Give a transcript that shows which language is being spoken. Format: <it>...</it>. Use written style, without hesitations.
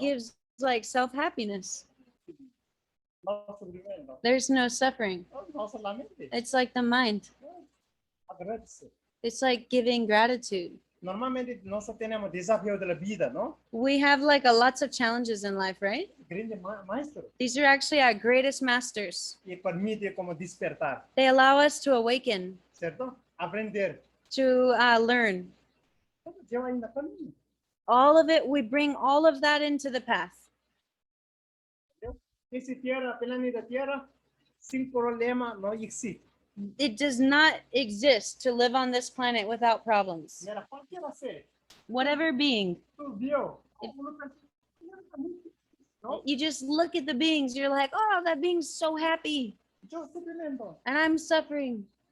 <en>gives like self-happiness.</en> <es>No sufrimiento.</es> <en>There's no suffering.</en> <es>No solamente.</es> <en>It's like the mind.</en> <es>Agradece.</es> <en>It's like giving gratitude.</en> <es>Normalmente nosotros tenemos desafíos de la vida, ¿no?</es> <en>We have like lots of challenges in life, right?</en> <es>Grande maestro.</es> <en>These are actually our greatest masters.</en> <es>Y permite como despertar,</es> <en>They allow us to awaken,</en> <es>¿cierto? Aprender.</es> <en>to learn.</en> <es>Todo lleva en la camino.</es> <en>All of it, we bring all of that into the path.</en> <es>Esa tierra, planeta tierra, sin problema no existe.</es> <en>It does not exist to live on this planet without problems.</en> <es>Mira, cualquiera ser,</es> <en>Whatever being,</en> <es>tú vio, ¿no?</es> <en>you just look at the beings, you're like, oh, that being's so happy,</en> <es>Yo sufrimiento.</es> <en>and I'm suffering.</en>